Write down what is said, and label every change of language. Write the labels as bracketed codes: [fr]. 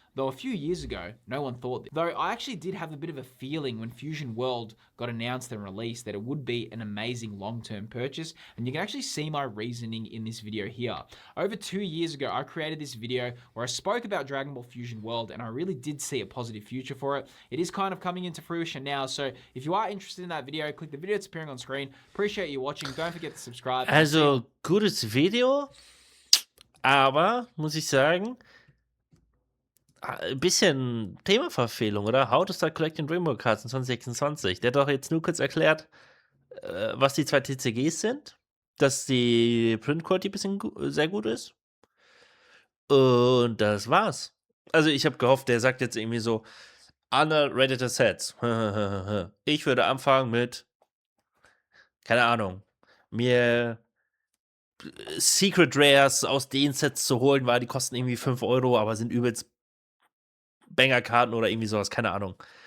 [en] Though a few years ago, no one thought this. Though I actually did have a bit of a feeling when Fusion World got announced and released that it would be an amazing long-term purchase, and you can actually see my reasoning in this video here. Over 2 years ago, I created this video where I spoke about Dragon Ball Fusion World, and I really did see a positive future for it. It is kind of coming into fruition now, so if you are interested in that video, click the video that's appearing on screen. Appreciate you watching. Don't forget to subscribe. [de] Also, gutes Video, aber, muss ich sagen, ein bisschen Themaverfehlung, oder? [en] How to start collecting Rainbow Cards in 2026. [de] Der hat doch jetzt nur kurz erklärt, was die 2 TCGs sind, dass die Print Quality ein bisschen sehr gut ist. Und das war's. Also, ich habe gehofft, der sagt jetzt irgendwie so, underrated Sets. Ich würde anfangen mit, keine Ahnung, mir Secret Rares aus den Sets zu holen, weil die kosten irgendwie 5 Euro, aber sind übelst Banger-Karten oder irgendwie sowas, keine Ahnung.